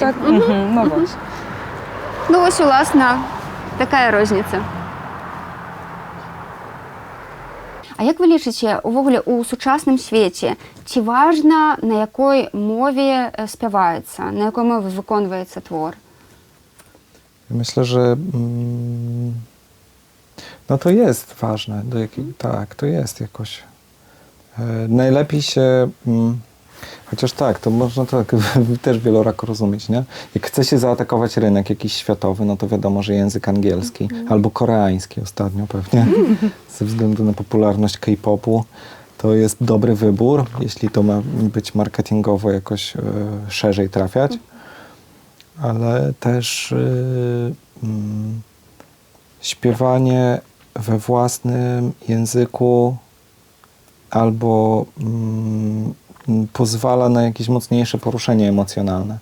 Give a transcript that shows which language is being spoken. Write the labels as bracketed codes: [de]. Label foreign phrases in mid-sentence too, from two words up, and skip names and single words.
[be] Так, ну вось. Ну вось, уласна, такая розніца. А як вы лічыце, увогуле у сучасным свеце, ці важна, на якой мове спяваецца, на якой мове выконваецца твор? [pl] Myślę, że no to jest ważne, tak, to jest jakoś. Najlepiej się, chociaż tak, to można tak też wielorako rozumieć, nie? Jak chce się zaatakować rynek jakiś światowy, no to wiadomo, że język angielski albo koreański ostatnio pewnie, ze względu na popularność K-popu, to jest dobry wybór, jeśli to ma być marketingowo jakoś szerzej trafiać, ale też śpiewanie we własnym języku albo pozwala na jakieś mocniejsze poruszenie emocjonalne.